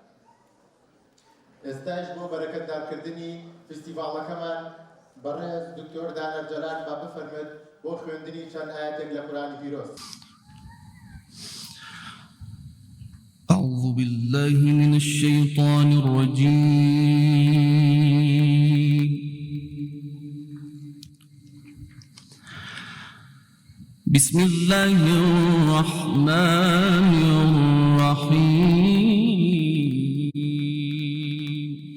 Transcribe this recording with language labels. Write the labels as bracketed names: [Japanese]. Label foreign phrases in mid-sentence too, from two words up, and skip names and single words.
[Central Kurdish] ئێستاش بۆ بەرەکەتدارکردنی فستیڤاڵەکەمان بەڕێز دکتۆر دانەر جەلال با بفەرمێت بۆ خوێندنی چەند ئاەتێک لە قورئانی پیرۆز. [Arabic] أعوذ بالله من الشيطان الرجيم. بسم الله الرحمن الرحيم.